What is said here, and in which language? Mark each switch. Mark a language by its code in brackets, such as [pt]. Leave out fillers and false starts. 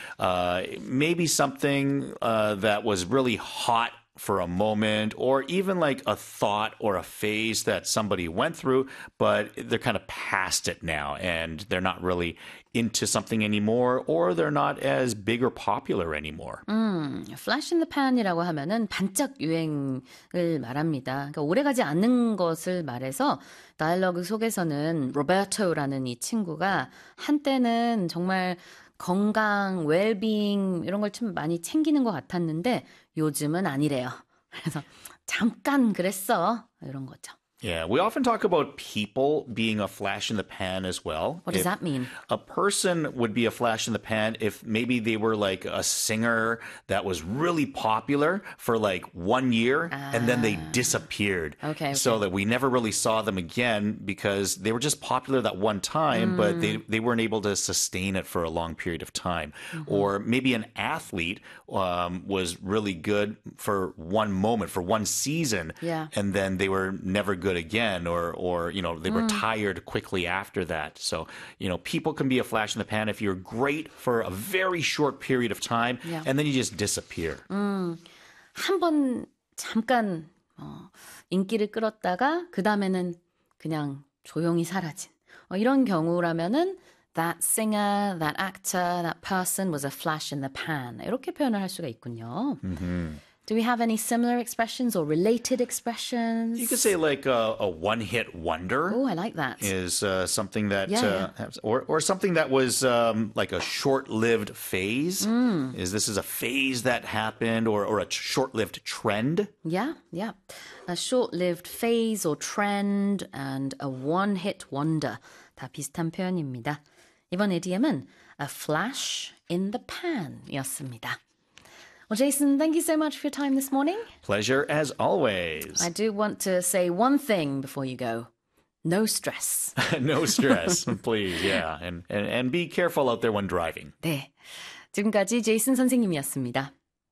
[en] Maybe something that was really hot for a moment, or even like a thought or a phase that somebody went through, but they're kind of past it now, and they're not really into something anymore, or they're not as big or popular anymore. Flash in the pan [ko] 이라고 하면은 반짝 유행을 말합니다. 그러니까 오래가지 않는 것을 말해서 다이얼로그 속에서는 로베르토라는 이 친구가 한때는 정말 건강, 웰빙 이런 걸 참 많이 챙기는 것 같았는데 요즘은 아니래요. 그래서 잠깐 그랬어 이런 거죠. [en] Yeah, we often talk about people being a flash in the pan as well. What does If that mean? a person would be a flash in the pan if maybe they were like a singer that was really popular for like 1 year and then they disappeared. So that we never really saw them again because they were just popular that one time, but they weren't able to sustain it for a long period of time. Or maybe an athlete was really good for one moment, for one season, and then they were never good again, or you know, they retired quickly after that. So, you know, people can be a flash in the pan if you're great for a very short period of time and then you just disappear. [ko] 한번 잠깐 인기를 끌었다가 그다음에는 그냥 조용히 사라진. 이런 경우라면은 [en] that singer, that actor, that person was a flash in the pan. [ko] 이렇게 표현을 할 수가 있군요. [en] Do we have any similar expressions or related You could say like a one-hit wonder Oh, I like that. is something that or something that was like a short-lived phase. Is this is a phase that happened or a short-lived trend? A short-lived phase or trend and a one-hit wonder. [ko] 다 비슷한 표현입니다. 이번 idiom은 [en] a flash in the pan [ko] 이었습니다. [en] Well, Jason, thank you so much for your time this morning. Pleasure as always. I do want to say one thing before you go. No stress. No stress, please. Yeah, and be careful out there when driving. [ko] 네. 지금까지 제이슨 선생님이었습니다.